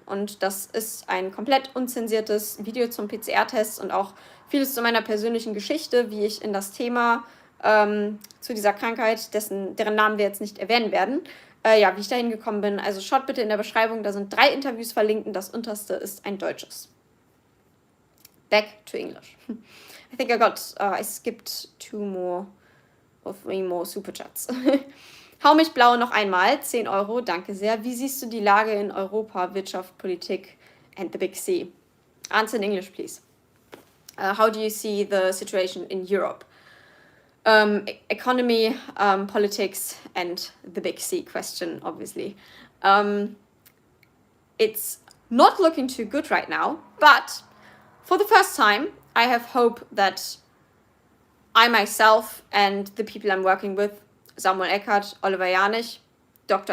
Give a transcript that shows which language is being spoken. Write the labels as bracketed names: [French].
[German] Und das ist ein komplett unzensiertes Video zum PCR-Test und auch vieles zu meiner persönlichen Geschichte, wie ich in das Thema zu dieser Krankheit, deren Namen wir jetzt nicht erwähnen werden. Ja, wie ich da hingekommen bin. Also schaut bitte in der Beschreibung, da sind 3 Interviews verlinkt und das unterste ist ein deutsches. [English] Back to English. I think I skipped 2 more or 3 more Super Chats. [German] Hau mich blau noch einmal, 10 Euro, danke sehr. Wie siehst du die Lage in Europa, Wirtschaft, Politik [English] and the Big C? Answer in English, please. How do you see the situation in Europe? Economy, politics, and the big C question, obviously. It's not looking too good right now, but for the first time, I have hope that I myself and the people I'm working with, Samuel Eckert, Oliver Janich, Dr.